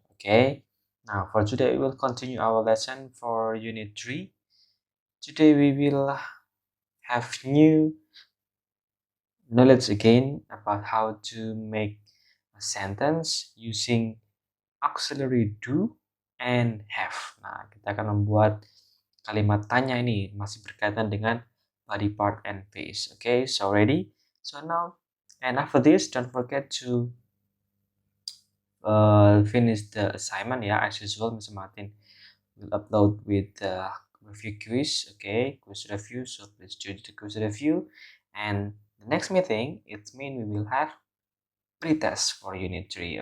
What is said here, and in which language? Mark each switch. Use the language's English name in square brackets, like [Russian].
[English] Okay, now for today we will continue our lesson for unit 3. Today we will have new knowledge again about how to make a sentence using auxiliary do and have. [Indonesian] Nah, kita akan membuat kalimat tanya ini masih berkaitan dengan [English] body part and face. Okay, so ready? So now, and after this, don't forget to finish the assignment. Yeah, as usual, Mr. Martin will upload with the review quiz. Okay, quiz review. So please do the quiz review. And the next meeting, it means we will have pre-test for Unit 3.